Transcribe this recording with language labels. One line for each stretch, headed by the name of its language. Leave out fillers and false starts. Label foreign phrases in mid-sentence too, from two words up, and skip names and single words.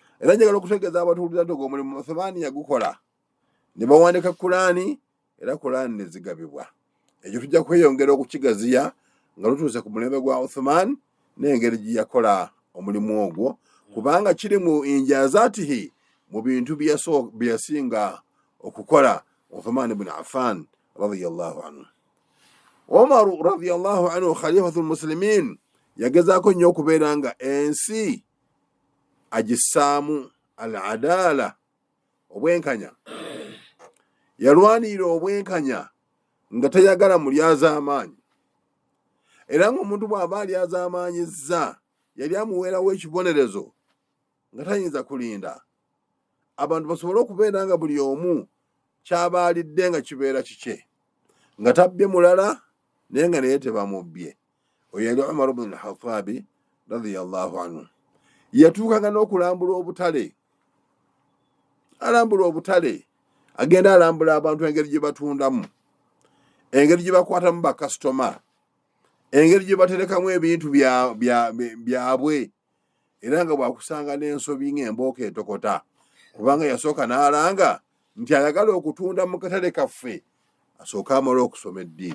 Ganda: Era njagala okutegeeza abatuulira nti omulimu Uthman yagukola, ne bawandiika Qur'ani era Qur'ani ne zigabibwa. Ekyo tujja kweyongera okukigaziya nga lutuuse ku mulembe gwa Uthman n'engeri gye yakola omulimu ogwo, kubanga kiri mu injazaatihi, mu bintu bye yasinga okukola Uthman ibn Affan
Arabic: رضي الله عنه.
Ganda: Umar
Arabic: رضي الله عنه خليفة المسلمين
Ganda: yagezaako nnyo okubeera nga ensi agissaamu al-adala, obwenkanya. Yalwanirira obwenkanya nga tayagala mulyazaamaanyi, era ng'omuntu bw'aba alyazaamaanyizza yali amuweerawo ekibonerezo nga tayinza kulinda abantu basobole okubeera nga buli omu kyaba alidde nga kibeera kike, nga tabbye mulala naye nga naye tebamubbye. Oyo yali Umar ibn al-Khattab
Arabic: رضي الله عنه.
Ganda: Yatuukanga n'okulambula obutale, alambula obutale, agenda alambula abantu engeri gye batundamu, engeri gye bakwatamu bakasitoma, engeri gye baterekamu ebintu byabwe, era nga bwakusanga n'ensobi ng'embooka etokota, kubanga yasooka n'alanga nti ayagala okutunda mu katale kaffe asooke amale okusoma eddiini.